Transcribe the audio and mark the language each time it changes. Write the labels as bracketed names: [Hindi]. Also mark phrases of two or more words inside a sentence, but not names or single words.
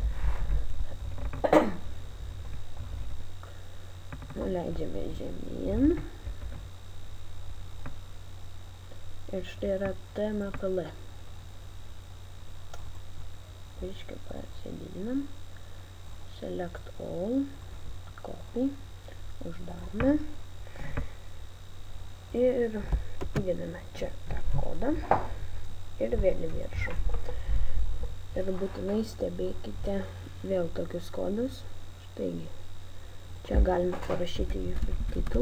[Lithuanian] Nuleidžiame žemyn. Ir štai yra tmpl. Reiškia, pasididinam. [English] Select all. Copy. [Lithuanian] Uždarome. Ir įdedame čia tą kodą. Ir vėl į viršų. Ir būtinai stebėkite vėl tokius kodus. Štaigi, čia galime parašyti jūsų titulą.